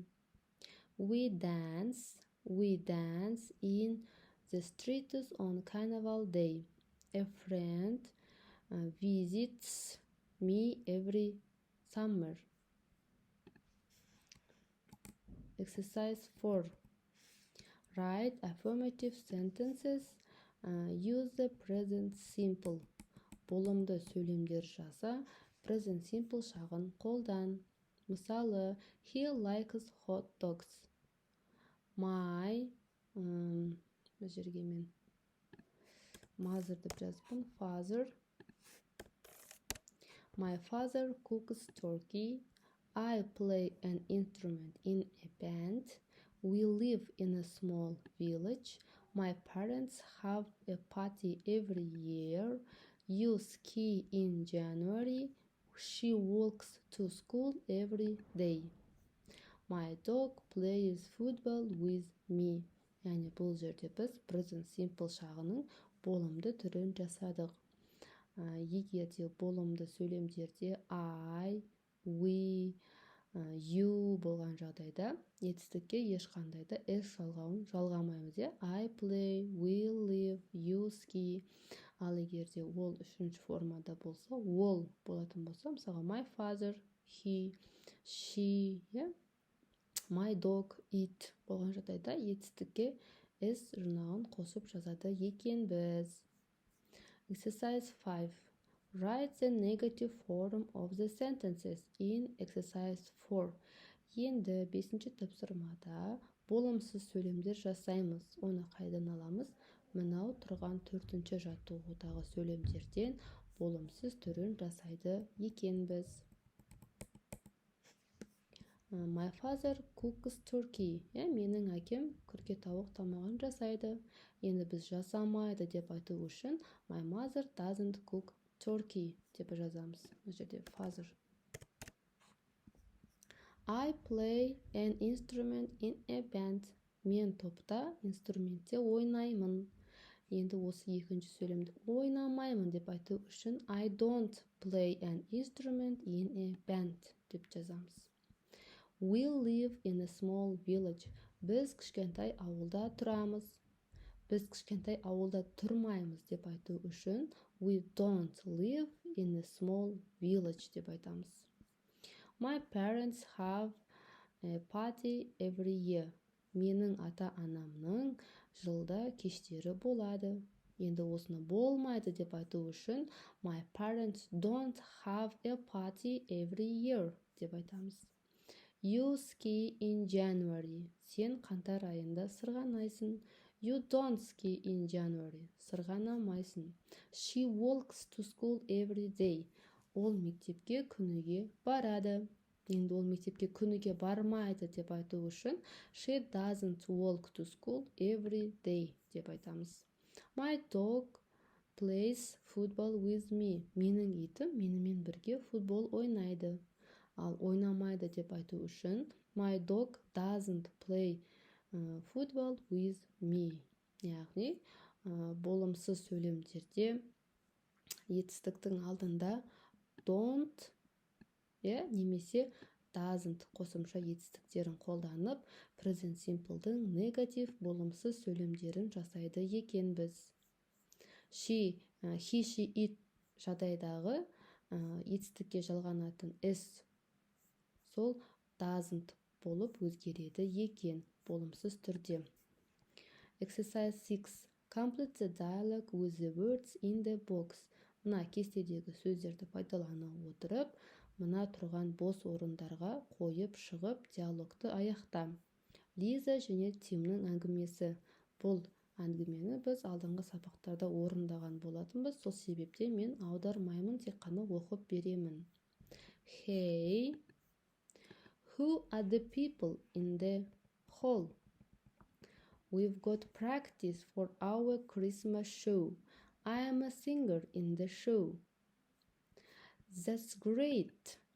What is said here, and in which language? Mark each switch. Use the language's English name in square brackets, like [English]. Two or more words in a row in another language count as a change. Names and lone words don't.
[English] We dance in the streets on Carnival Day. A friend visits me every summer. Exercise 4. Write affirmative sentences. Use the present simple. [Kazakh] Болымды сөйлемдер жаза, [English] present simple [Kazakh] шағын қолдан. Мысалы, [English] he likes hot dogs. [Kazakh] My жерге мен mother деп жазыппын. [English] My father cooks turkey. I play an instrument in a band. We live in a small village. My parents have a party every year. You ski in January. She walks to school every day. My dog plays football with me. [Kazakh] Яғни бұл жерде біз [English] present simple [Kazakh] шағының болымды түрін жасадық. Егер де болымды сөйлемдерде [English] I, we, you [Kazakh] болған жағдайда етістікке ешқандай да s жалғауын жалғамаймыз. [English] I play, we live, you ski. [Kazakh] Ал егер де ол үшінші формада болса, ол болатын болса, мысалы [English] my father, he, she, my dog, it [Kazakh] болған жағдайда етістікке s жұрнағын қосып жазады екенбіз. [English] Exercise 5. Write the negative form of the sentences in exercise 4. [Kazakh] Енді 5-ші тапсырмада болымсыз сөйлемдер жасаймыз. Оны қайдан аламыз? Мынау тұрған 4-ші жаттығудағы сөйлемдерден болымсыз түрін жасайды екенбіз. [English] My father cooks turkey. [Kazakh] Менің әкем күрке тауық тамағын жасайды. Енді біз жасамайды деп айту үшін [English] my mother doesn't cook turkey [Kazakh] деп жазамыз. Бұл жерде father. [English] I play an instrument in a band. [Kazakh] Мен топта, инструментте ойнаймын. Енді осы екінші сөйлемді ойнамаймын деп айту үшін [English] I don't play an instrument in a band [Kazakh] деп жазамыз. [English] We live in a small village. [Kazakh] Біз кішкентай ауылда тұрамыз. Біз кішкентай ауылда тұрмаймыз деп айту үшін [English] we don't live in a small village [Kazakh] деп айтамыз. [English] My parents have a party every year. [Kazakh] Менің ата-анамның жылда кештері болады. Енді осыны болмайды деп айту үшін [English] my parents don't have a party every year [Kazakh] деп айтамыз. [English] You ski in January. [Kazakh] Сен қаңтар айында сырғанайсың. [English] You don't ski in January. Сырғанамайсың. She walks to school every day. [Kazakh] Ол мектепке күніге барады. Енді ол мектепке күніге бармайды деп айту үшін [English] she doesn't walk to school every day [Kazakh] деп айтамыз. [English] My dog plays football with me. [Kazakh] Менің итім менімен бірге футбол ойнайды. Ал ойнамайды деп айту үшін [English] my dog doesn't play football with me. [Kazakh] Яғни болымсыз сөйлемдерде етістіктің алдында don't немесе doesn't қосымша етістіктерін қолданып [English] present simple'дың [Kazakh] негатив болымсыз сөйлемдерін жасайды екенбіз. [English] He, she, it [Kazakh] жағдайдағы етістікке жалғанатын s сол doesn't болып өзгереді екен болымсыз түрде. [English] Exercise 6. Complete the dialogue with the words in the box. [Kazakh] Мына кестедегі сөздерді пайдалана отырып, мына тұрған бос орындарға қойып шығып диалогты аяқта. Лиза және Тимнің әңгімесі. Бұл әңгімені біз алдыңғы сабақтарда орындаған болатынбыз. Сол себептен мен аудармаймын, тек қана оқып беремін. [English] Hey, who are the people in the hall? We've got practice for our Christmas show. I am a singer in the show. That's great.